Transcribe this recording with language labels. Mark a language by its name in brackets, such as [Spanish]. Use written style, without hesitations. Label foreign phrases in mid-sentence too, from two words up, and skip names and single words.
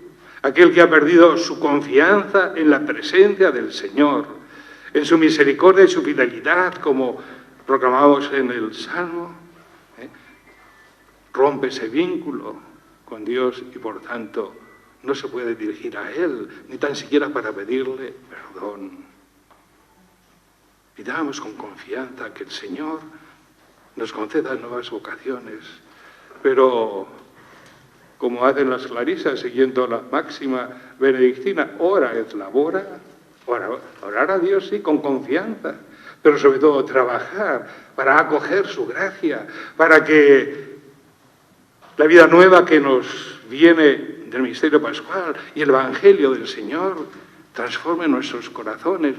[Spanish] Aquel que ha perdido su confianza en la presencia del Señor, en su misericordia y su fidelidad, como proclamamos en el Salmo, rompe ese vínculo con Dios y por tanto no se puede dirigir a Él, ni tan siquiera para pedirle perdón. Pidamos con confianza que el Señor nos conceda nuevas vocaciones, pero como hacen las clarisas, siguiendo la máxima benedictina, [Latin] ora et labora, [Spanish] orar a Dios sí, con confianza, pero sobre todo trabajar para acoger su gracia, para que la vida nueva que nos viene del misterio pascual y el Evangelio del Señor transforme nuestros corazones.